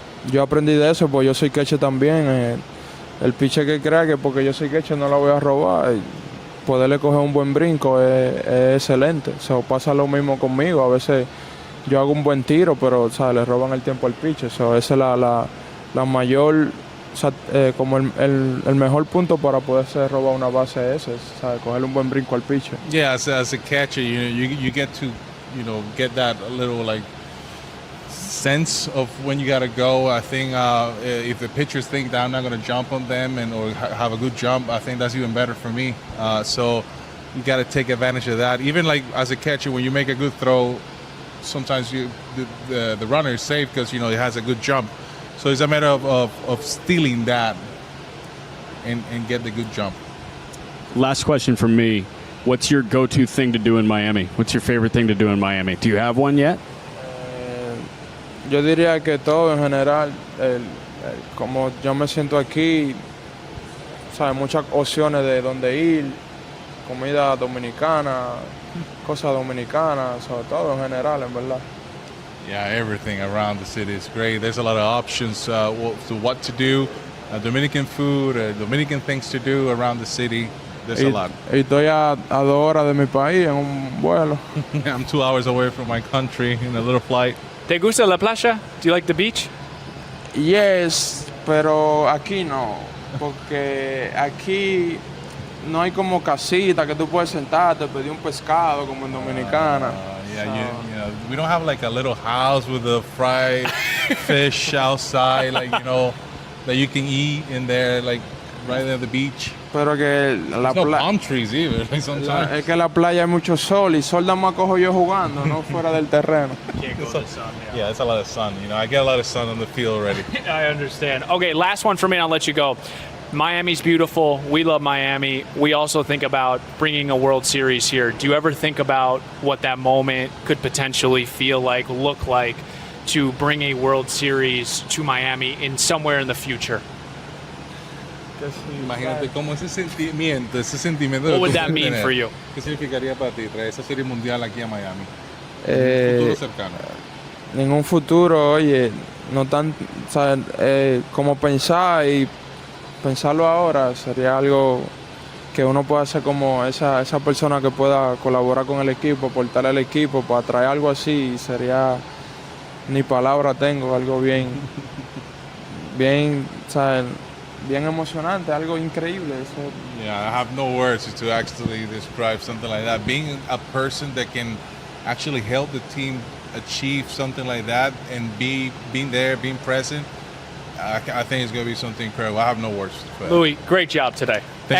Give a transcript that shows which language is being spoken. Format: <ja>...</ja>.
<es>Yo aprendí de eso, pues yo soy catcher también. El pitcher que crea que porque yo soy catcher no la voy a robar, poderle coger un buen brinco es excelente. Pasa lo mismo conmigo. A veces yo hago un buen tiro, pero le roban el tiempo al pitcher. Esa es la mayor como el mejor punto para poderse robar una base ese, ¿sabes? Cogerle un buen brinco al pitcher.</es> <en>Yeah, as a catcher, you get to, get that little like sense of when you got to go. I think if the pitchers think that I'm not going to jump on them or have a good jump, I think that's even better for me. So you got to take advantage of that. Even like as a catcher, when you make a good throw, sometimes the runner is safe because it has a good jump. So it's a matter of stealing that and get the good jump. Last question from me. What's your go-to thing to do in Miami? What's your favorite thing to do in Miami? Do you have one yet?</en> <es>Yo diría que todo en general, como yo me siento aquí, ¿sabes? Muchas opciones de dónde ir, comida dominicana, cosas dominicanas, sobre todo en general, en verdad.</es> <en>Yeah, everything around the city is great. There's a lot of options to what to do. Dominican food, Dominican things to do around the city. There's a lot.</en> <es>Y estoy a 2 horas de mi país en un vuelo.</es> <en>I'm 2 hours away from my country in a little flight.</en> <es>¿Te gusta la playa?</es> <en>Do you like the beach?</en> <es>Yes, pero aquí no, porque aquí no hay como casita que tú puedes sentarte, pedir un pescado como en Dominicana.</es> <en>Yeah, we don't have like a little house with a fried fish outside, like that you can eat in there, like right at the beach.</en> <es>Pero que la</es> <en>No</en> <es>playa,</es> <en>palm trees either. Like sometimes.</en> <es>es que la playa hay mucho sol y sol nada más cojo yo jugando, no fuera del terreno.</es> <en>Yeah, it's a lot of sun. I get a lot of sun on the field already. I understand. Okay, last one for me, and I'll let you go. Miami's beautiful. We love Miami. We also think about bringing a World Series here. Do you ever think about what that moment could potentially feel like, look like, to bring a World Series to Miami in somewhere in the future?</en> <es>Imagínate cómo ese sentimiento.</es> <en>What would that mean for you?</en> <es>¿Qué significaría para ti traer esa serie mundial aquí a Miami? En un futuro cercano. En un futuro, oye, no tan, ¿sabes? Como pensar y pensarlo ahora sería algo que uno pueda hacer como esa persona que pueda colaborar con el equipo, aportar al equipo para traer algo así, sería, ni palabra tengo, algo bien, ¿sabes? Bien emocionante, algo increíble. Eso.</es> <en>Yeah, I have no words to actually describe something like that. Being a person that can actually help the team achieve something like that and being there, being present, I think it's going to be something incredible. I have no words for that. Louis, great job today. Thank you very</en>